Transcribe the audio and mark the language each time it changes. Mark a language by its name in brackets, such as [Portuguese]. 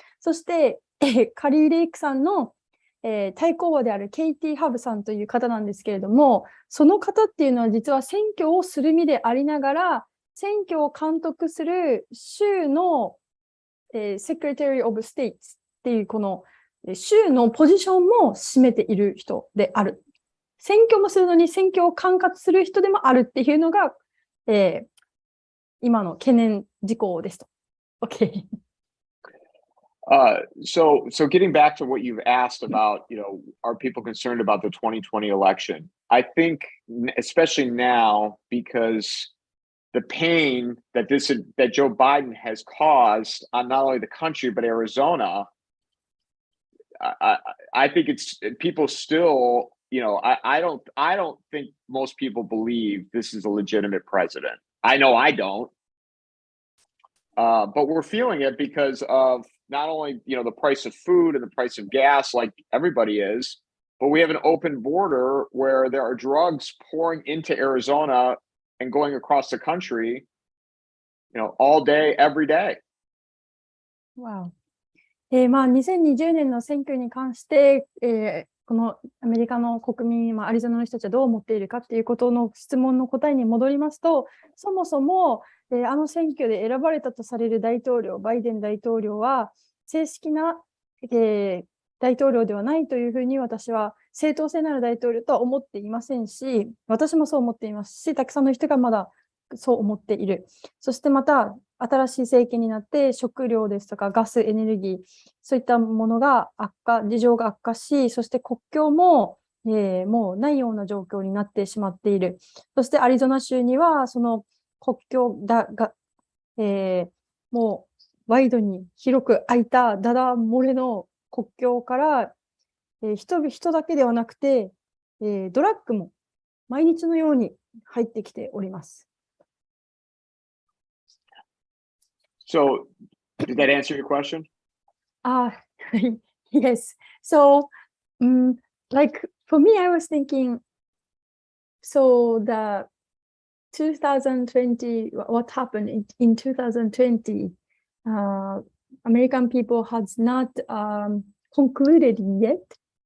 [Japanese] そして、カリー・レイクさんの、対抗馬であるケイティ・ハブさんという方なんですけれども、その方っていうのは実は選挙をする身でありながら、選挙を監督する州の、Secretary of States っていうこの州のポジションも占めている人である。選挙もするのに選挙を管轄する人でもあるっていうのが、今の懸念事項ですと。 [English] Okay. So getting back to what you've asked about, are people concerned about the 2020 election? I think, especially now, because the pain that Joe Biden has caused on not only the country but Arizona, I think it's people still. I don't think most people believe this is a legitimate president. I know I don't. But we're feeling it because of not only, the price of food and the price of gas, like everybody is, but we have an open border where there are drugs pouring into Arizona and going across the country, all day, every day. Wow. [Japanese] 2020年の選挙に関して、このアメリカの国民、アリゾナの人たちはどう思っているかということの質問の答えに戻りますと、そもそも、あの選挙で選ばれたとされる大統領、バイデン大統領は、正式な、大統領ではないというふうに私は正当性のある大統領とは思っていませんし、私もそう思っていますし、たくさんの人がまだそう思っている。そしてまた、新しい政権になって食料ですとかガス、エネルギー、そういったものが事情が悪化し、そして国境も、もうないような状況になってしまっている。そしてアリゾナ州にはその国境が、もうワイドに広く開いたダダ漏れの国境から、人だけではなくて、ドラッグも毎日のように入ってきております。 [English] So, did that answer your question? Yes. So, like for me, I was thinking, so the 2020, what happened in 2020, American people has not concluded yet.